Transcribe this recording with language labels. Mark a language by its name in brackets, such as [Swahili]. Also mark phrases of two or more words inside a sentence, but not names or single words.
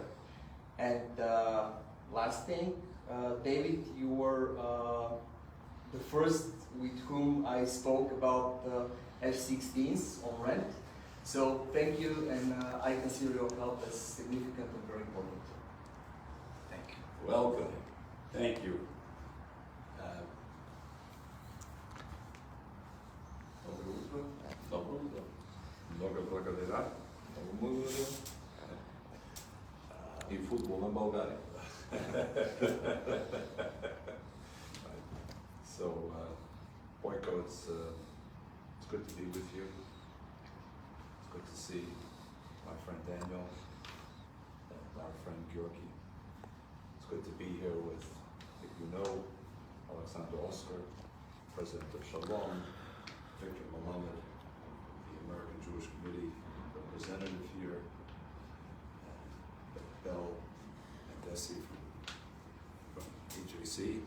[English] And last thing, David, you were the first with whom I spoke about the F-16s on rent. So thank you, and I consider your help as significant and very important. Thank you. Welcome. Thank you. [Bulgarian] Добро утро. Добро утро. Много благодаря. Много благодаря. И футбол на България. So, Бойко, [English] it's good to be with you. It's good to see my friend Daniel and our friend Georgi. It's good to be here with, if you know, Alexander Oscar, President of Shalom, Victor Mohammed, the American Jewish Committee representative here, and Bell and Desi from EJC.